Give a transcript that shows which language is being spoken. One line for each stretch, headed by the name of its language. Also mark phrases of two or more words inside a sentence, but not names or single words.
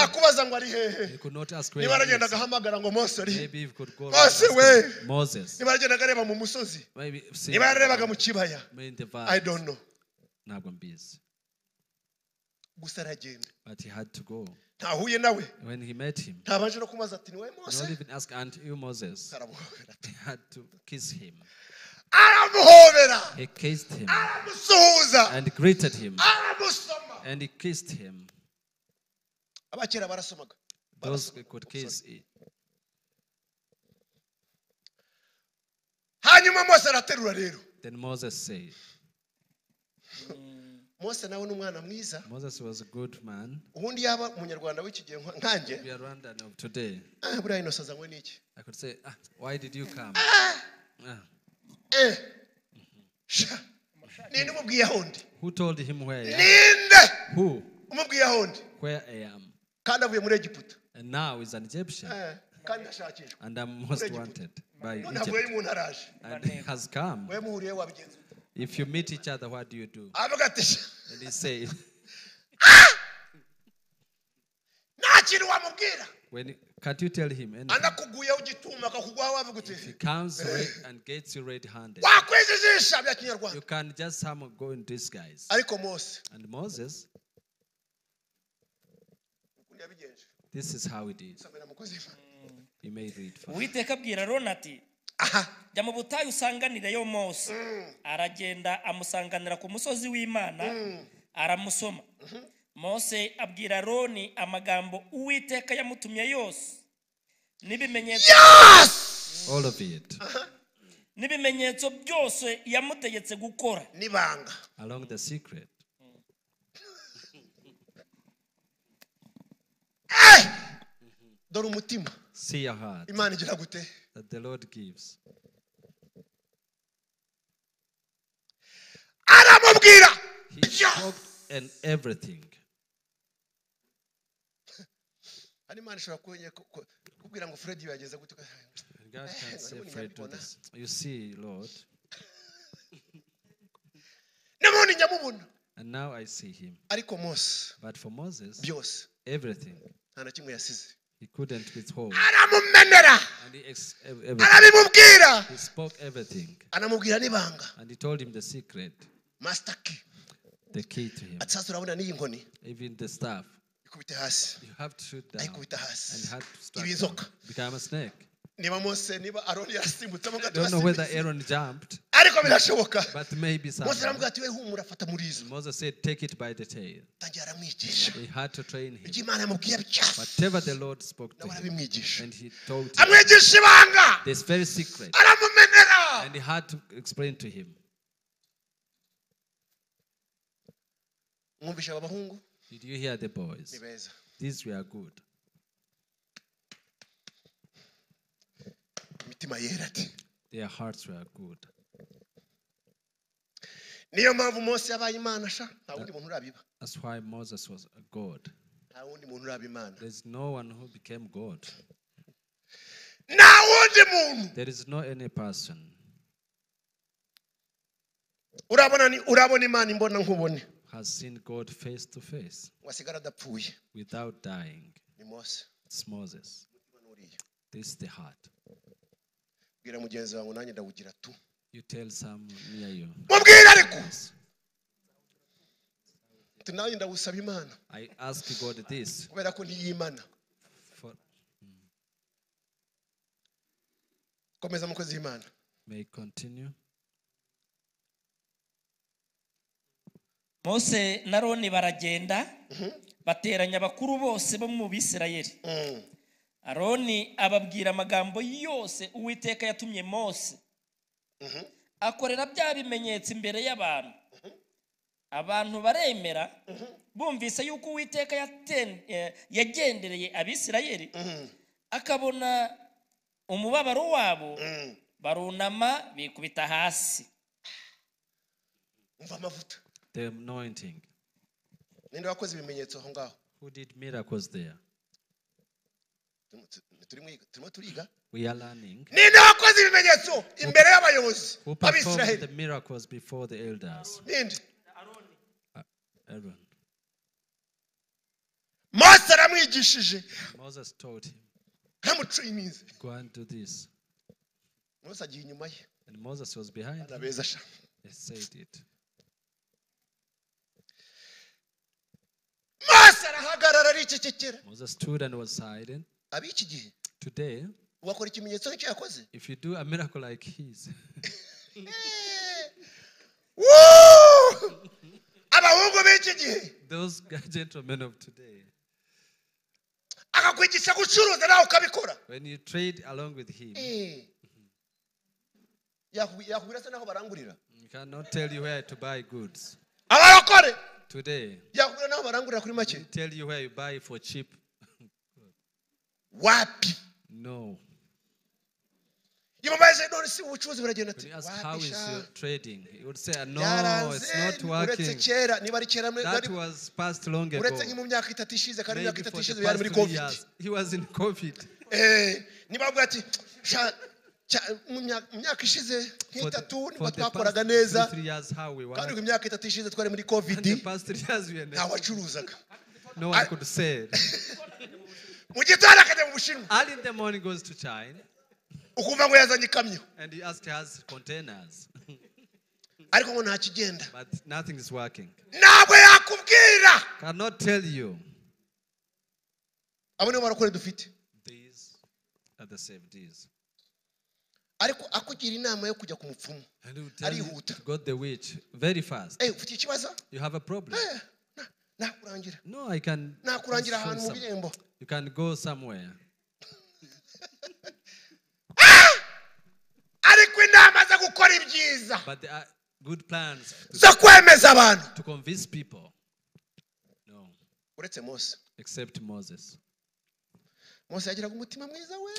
Kinyarwanda: nta kubaza ngo ari hehe
English: He could not ask where
Kinyarwanda: niba
English: he
Kinyarwanda: aragenda
English: is.
Kinyarwanda: agahamagara ngo Mose ari
English: Maybe he could go Mose and we ask him. Moses.
Kinyarwanda: niba aragenda areba mu musozi
English: Maybe see
Kinyarwanda: niba yarebaga mu kibaya
English: in the I valley. don't know
Kinyarwanda: Ntabwo mbizi. gusa aragenda
English: But he had to go.
Kinyarwanda: ntahuye nawe
English: When he met him,
Kinyarwanda: ntabanje no kumubaza ati niwe
English: he Mose not even asked, aren't you Moses?
Kinyarwanda: aramuhobera
English: He had to kiss him.
Kinyarwanda: aramuhobera
English: He kissed him
Kinyarwanda: aramusuhuza
English: and greeted him.
Kinyarwanda: aramusoma
English: And he kissed him.
Kinyarwanda: abakera barasomaga
English: Those who could kiss.
Kinyarwanda: hanyuma Mose araterura rero
English: Then Moses said,
Kinyarwanda: Mose nawe ni umwana mwiza
English: Moses was a good man.
Kinyarwanda: ubundi yaba umunyarwanda w'iki gihe nkanjye
English: We are Rwandan of today.
Kinyarwanda: buriya inosa azanywe n'iki
English: I could say, why did you come?
Kinyarwanda: sha ninde umubwiye aho ndi
English: Who told him where I am?
Kinyarwanda: ninde
English: Who?
Kinyarwanda: umubwiye aho ndi
English: Where I am.
Kinyarwanda: kandi avuye muri Egiputa
English: And now he's an Egyptian.
Kinyarwanda: kandi ashakishwa
English: And I'm most wanted by
Kinyarwanda: none avuye
English: Egypt.
Kinyarwanda: umuntu araje
English: And he has come.
Kinyarwanda: we muhuriye wabigenza ute
English: If you meet each other, what do you do?
Kinyarwanda: avuga ati sha
English: And he said,
Kinyarwanda: nta kintu wamubwira
English: can't you tell him anything?
Kinyarwanda: anakuguyeho igituma akakugwaho wavuga uti
English: If he comes and gets you red-handed,
Kinyarwanda: wakwijijisha bya kinyarwanda
English: you can just go in disguise.
Kinyarwanda: ariko Mose
English: And Moses,
Kinyarwanda: ukuntu yabigenje
English: this is how he did.
Kinyarwanda: samera mukozi w'Imana.
English: He may read for
Kinyarwanda: uwiteka abwira Aroni ati aha jya mu butayu usanganireyo Mose aragenda amusanganira ku musozi w'Imana aramusoma Mose abwira Aroni amagambo Uwiteka yamutumye yose n'ibimenyetso
English: all of it
Kinyarwanda: n'ibimenyetso byose yamutegetse gukora nibanga
English: along the secret.
Kinyarwanda: dore umutima
English: See your heart
Kinyarwanda: Imana igira gute
English: that the Lord gives.
Kinyarwanda: aramubwira
English: He spoke and everything.
Kinyarwanda: ari Imana ishobora kubwira ngo Fred yageze gute
English: God can say afraid to this. You see, Lord,
Kinyarwanda: nabone nyamubona
English: and now I see him.
Kinyarwanda: ariko Mose
English: But for Moses,
Kinyarwanda: byose
English: everything,
Kinyarwanda: nta na kimwe yasize
English: he couldn't withhold.
Kinyarwanda: aramumenera
English: And everything.
Kinyarwanda: arabimubwira
English: He spoke everything.
Kinyarwanda: anamubwira nibanga
English: And he told him the secret, master key the key to him.
Kinyarwanda: ati sasa urabona n'iyi nkoni
English: Even the staff.
Kinyarwanda: ikubite hasi
English: You have to shoot down.
Kinyarwanda: ayikubita hasi
English: And had to strike
Kinyarwanda: ibizoka
English: down. Become a snake.
Kinyarwanda: niba Mose niba Aroni yarasimbutse
English: I don't know whether Aaron jumped,
Kinyarwanda: ariko birashoboka
English: but maybe Mose someone.
Kinyarwanda: aramubwira ati we humura fata murizo
English: Moses said, take it by the tail.
Kinyarwanda: tangira aramwigisha
English: He had to train him.
Kinyarwanda: ibyo Imana yamubwiye byose
English: Whatever the Lord spoke to
Kinyarwanda: nawe
English: him,
Kinyarwanda: arabimwigisha
English: and he told him
Kinyarwanda: amwigisha ibanga
English: this very secret,
Kinyarwanda: aramumenera
English: and he had to explain to him.
Kinyarwanda: mwumvisha aba bahungu
English: Did you hear the boys?
Kinyarwanda: ni beza
English: These were good.
Kinyarwanda: imitima yera ati
English: Their hearts were good.
Kinyarwanda: niyo mpamvu Mose yabaye imana sha nta wundi muntu urabiba
English: That's why Moses was a God.
Kinyarwanda: nta wundi muntu uraba imana
English: There's no one who became God.
Kinyarwanda: nta wundi muntu
English: There is no any person
Kinyarwanda: urabona imana imbona nkubone
English: has seen God face to face
Kinyarwanda: wasigara adapfuye
English: without dying.
Kinyarwanda: ni Mose
English: It's Moses. This is the heart.
Kinyarwanda: bwira mugenzi wawe nanjye ndawugira tu
English: You tell some near you.
Kinyarwanda: mubwira ariko nanjye ndawusaba imana
English: I ask God this.
Kinyarwanda: kubera ko ntiyimana
English: For,
Kinyarwanda: komeza mukozi w'imana
English: may continue.
Kinyarwanda: Mose na Aroni baragenda bateranya abakuru bose bo mu Bisirayeli. Aroni ababwira amagambo yose Uwiteka yatumye Mose. Akorera bya bimenyetso imbere y'abantu. Abantu baremera bumvise yuko Uwiteka yagendereye Abisirayeli akabona umubabaro wabo barunama bikubita hasi. umva amavuta
English: The anointing.
Kinyarwanda: ninde wakoze ibimenyetso aho ngaho
English: Who did miracles there?
Kinyarwanda: turimo turiga
English: We are learning.
Kinyarwanda: ninde wakoze ibimenyetso imbere y'abayobozi
English: Who performed the
Kinyarwanda: b'Abisirayeli
English: miracles before the elders?
Kinyarwanda: ninde
English: Aaron.
Kinyarwanda: Mose aramwigishije
English: Moses told him,
Kinyarwanda: aramutraininze
English: go and do this.
Kinyarwanda: Mose agiye inyuma ye
English: And Moses was behind him.
Kinyarwanda: anabeza sha
English: He said it.
Kinyarwanda: Mose arahagarara aricecekera
English: Moses stood and was silent.
Kinyarwanda: ab'iki gihe
English: Today,
Kinyarwanda: wakora ikimenyetso nk'icyo yakoze
English: if you do a miracle like his, Woo!
Kinyarwanda: abahungu b'iki gihe
English: those gentlemen of today,
Kinyarwanda: akakwigisha gucuruza nawe ukabikora
English: when you trade along with him,
Kinyarwanda: yakubwira se naho barangurira
English: he cannot tell you where to buy goods.
Kinyarwanda: abarokore
English: Today,
Kinyarwanda: yakubwira naho barangurira kuri make
English: he tell you where you buy for cheap.
Kinyarwanda: wapi
English: No.
Kinyarwanda: imubaze none si ubucuruzi buragenda
English: When
Kinyarwanda: ati
English: you ask how is your trading, he would say, no, it's
Kinyarwanda: byaranze
English: not
Kinyarwanda: uretse
English: working.
Kinyarwanda: kera niba ari kera
English: That was past long ago.
Kinyarwanda: uretse nki mu myaka itatu ishize kandi
English: Maybe
Kinyarwanda: imyaka
English: for
Kinyarwanda: itatu
English: the
Kinyarwanda: ishize yari
English: past
Kinyarwanda: muri
English: 3 covid years. He was in COVID.
Kinyarwanda: niba avuga ati mu myaka ishize nk'itatu nibwo
English: For the
Kinyarwanda: twakoraga
English: past
Kinyarwanda: neza
English: 3 years, how we
Kinyarwanda: kandi
English: were.
Kinyarwanda: mu myaka itatu ishize twari muri
English: And covid the past 3 years, we
Kinyarwanda: nta wacuruzaga
English: no one could say it.
Kinyarwanda: mu gitondo akajya mu bushinwa
English: Early in the morning goes to China,
Kinyarwanda: ukumva ngo yazanye ikamyo
English: and he asked us containers,
Kinyarwanda: ariko ngo nta kigenda
English: but nothing is working.
Kinyarwanda: ntabwo yakubwira
English: Cannot tell you.
Kinyarwanda: abo nibo barakore dufite
English: These are the safeties.
Kinyarwanda: ariko akugira inama yo kujya ku mupfumu
English: And he will tell you
Kinyarwanda: arihuta
English: to go the witch very fast.
Kinyarwanda: ufite ikibazo
English: You have a problem.
Kinyarwanda: nakurangira
English: No, I can.
Kinyarwanda: nakurangira
English: show
Kinyarwanda: ahantu mu
English: some-
Kinyarwanda: birembo
English: You can go somewhere.
Kinyarwanda: ariko inama zo gukora ibyiza
English: But there are good plans
Kinyarwanda: zo kwemeza abantu
English: to convince people. No,
Kinyarwanda: uretse Mose
English: except Moses.
Kinyarwanda: Mose yagiraga umutima mwiza we